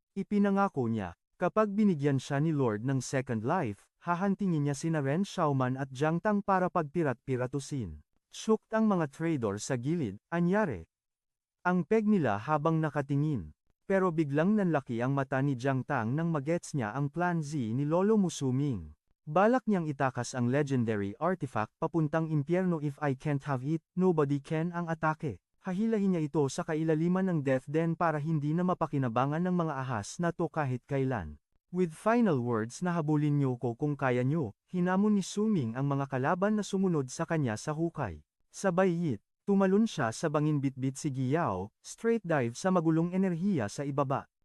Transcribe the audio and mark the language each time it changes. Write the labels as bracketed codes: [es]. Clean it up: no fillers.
[tl] Ipinangako niya, kapag binigyan siya ni Lord ng [en] second life, [tl] hahantingin niya sina Ren Xiaoman at Jiang Tang para pagpirat-piratusin. Shocked ang mga trader sa gilid, anyari. Ang peg nila habang nakatingin. Pero biglang nanlaki ang mata ni Jiang Tang nang magets niya ang plan Z ni Lolo Musuming. Balak niyang itakas ang [en] legendary artifact [tl] papuntang impyerno. [en] If I can't have it, nobody can [tl] ang atake. Hahilahin niya ito sa kailaliman ng Death Den para hindi na mapakinabangan ng mga ahas na to kahit kailan. [en] With final words [tl] na habulin niyo ko kung kaya niyo, hinamon ni Suming ang mga kalaban na sumunod sa kanya sa hukay. Sabay hit, tumalon siya sa bangin bitbit si Giao, [en] straight dive [tl] sa magulong enerhiya sa ibaba.